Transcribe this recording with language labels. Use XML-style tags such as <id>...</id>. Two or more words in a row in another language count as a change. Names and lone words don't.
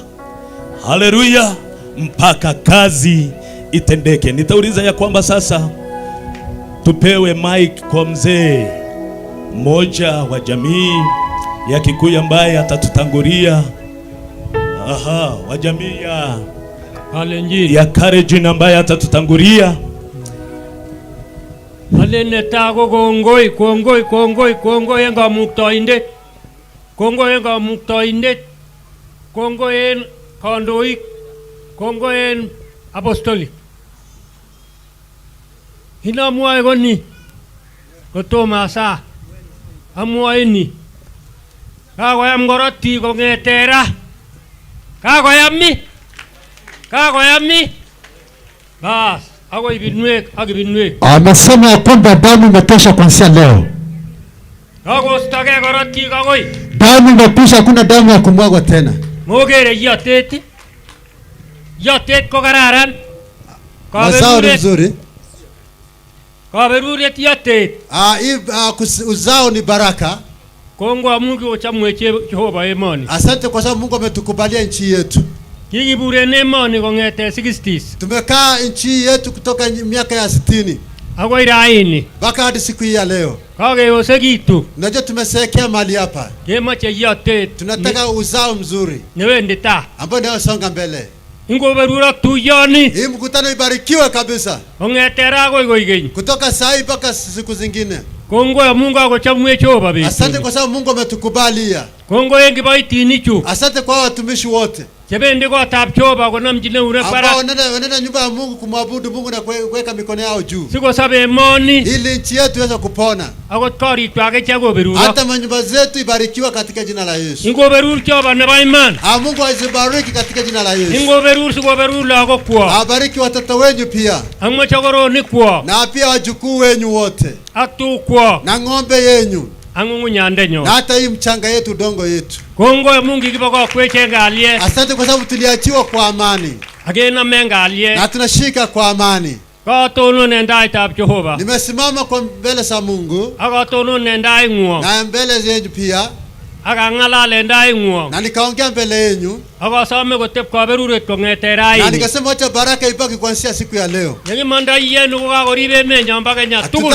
<sw>Haleluya, mpaka kazi itendeke. Nitauliza ya kwamba sasa tupewe mic kwa mzee mmoja wa jamii ya Gikuyu ambaye atatutangulia. Wa jamii ya Kalenjin ya Kalenjin ambaye atatutangulia.</sw> <kln>Alene tago kongoi enga muktoindet. Kongoi enga muktoindet. Kongoi en kandoik. Kongoi en apostolik. Inamwae koni kotoma saa amwae ni kakoyam korotik kong'ete ra. Kakoyam ni bas ako ibinwek ak ibinwek.</kln> <sw>Amesema ya kwamba damu imetosha kuanzia leo.</sw> <kln>Kakostake korotik akoi.</kln> <sw>Damu imetosha, hakuna damu ya kumwagwa tena.</sw> <kln>Mogere yotet. Yotet ko kararan.</kln> <sw>Mazao ni mzuri.</sw> <kln>Kaberuriet yotet.</kln> <sw>Uzao ni baraka.</sw> <kln>Kongo Mungu ochamwe Jehova emoni.</kln> <sw>Asante kwa sababu Mungu ametukubalia nchi yetu.</sw> <kln>Kikibure nemoni kong'ete 60s.</kln> <sw>Tumekaa nchi yetu kutoka miaka ya 60.</sw> <kln>Akoi raini.</kln> <sw>Mpaka hadi siku hii ya leo.</sw> <kln>Kakeyosekitu.</kln> <sw>Unajua tumesekea mali hapa.</sw> <kln>Kemoche yotet.</kln> <sw>Tunataka uzao mzuri.</sw> <kln>Newendi ta.</kln> <sw>Ambao ndio songa mbele.</sw> <kln>Ingoberura tuyoni.</kln> <sw>Hii mkutano ibarikiwe kabisa.</sw> <kln>Kong'ete ra akoi koigeny.</kln> <sw>Kutoka saa hii mpaka siku zingine.</sw> <kln>Kongo</kln> <sw>ya Mungu</sw> <kln>akochamwe Jehova betut.</kln> <sw>Asante kwa sababu Mungu ametukubalia.</sw> <kln>Kongo en kiboitinichu.</kln> <sw>Asante kwa watumishi wote.</sw> <kln>Chebendi kotab Jehova konamjin eunek barak.</kln> <sw>Ambao wanaenda nyumba ya Mungu kumwabudu Mungu na kuweka mikono yao juu.</sw> <kln>Sikosabe emoni.</kln> <sw>Ili nchi yetu iweze kupona.</sw> <kln>Akot korikwak ichek koberurok.</kln> <sw>Hata manyumba zetu ibarikiwe katika jina la Yesu.</sw> <kln>Ingoberur Jehova nebo iman.</kln> <sw>Mungu azibariki katika jina la Yesu.</sw> <kln>Ingoberur sikoberur lagokwok.</kln> <sw>Abariki watoto wenyu pia.</sw> <kln>Ak mochokoronik-kwok.</kln> <sw>Na pia wajukuu wenyu wote.</sw> <kln>Ak tugkwok.</kln> <sw>Na ng'ombe yenyu.</sw> <kln>Ak ng'ung'unyandenyo.</kln> <sw>Na hata hii mchanga yetu, udongo yetu.</sw> <kln>Kongo</kln> <sw>ya Mungu</sw> <kln>kibokokwech en kalyet.</kln> <sw>Asante kwa sababu tuliachiwa kwa amani.</sw> <kln>Akenamen kalyet.</kln> <sw>Na tunashika kwa amani.</sw> <kln>Katonon en taitab Jehova.</kln> <sw>Nimesimama kwa mbele za Mungu.</sw> <kln>Akatonon en taing'wong.</kln> <sw>Na mbele zenyu pia.</sw> <kln>Akang'alal en taing'wong.</kln> <sw>Na nikaongea mbele yenyu.</sw> <kln>Akasome kotep kaberuret kong'ete raini.</kln> <sw>Na nikasema acha baraka ibaki kuanzia siku ya leo.</sw> <kln>Yekimandoi yenu kokakorib emenyo mpaka Kenya tugul.</kln>